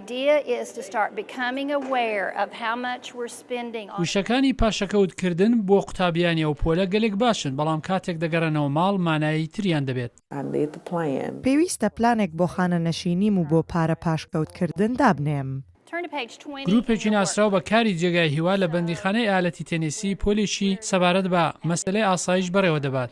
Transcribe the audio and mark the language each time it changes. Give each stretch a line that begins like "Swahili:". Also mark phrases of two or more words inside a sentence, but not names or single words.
English: idea is to start becoming aware of how much we're spending on.
Central Kurdish: وشەکانی پاشەکەوتکردن بۆ قوتابیانی ئەو پۆلە گەلێک باشن، بەڵام کاتێک دەگەڕێنەوە ماڵ مانایی تریان دەبێت. پێویستە پلانێک بۆ خانەنەشینیم و بۆ پارە پاشکەوتکردن دابنێم. گروپێکی ناسراو بە کاری جێگای هیوا لە بەندیخانەی ئالەتی تەنیسی پۆلێکی سەبارەت بە مەسەلەی ئاسایش بەڕێوە دەبات.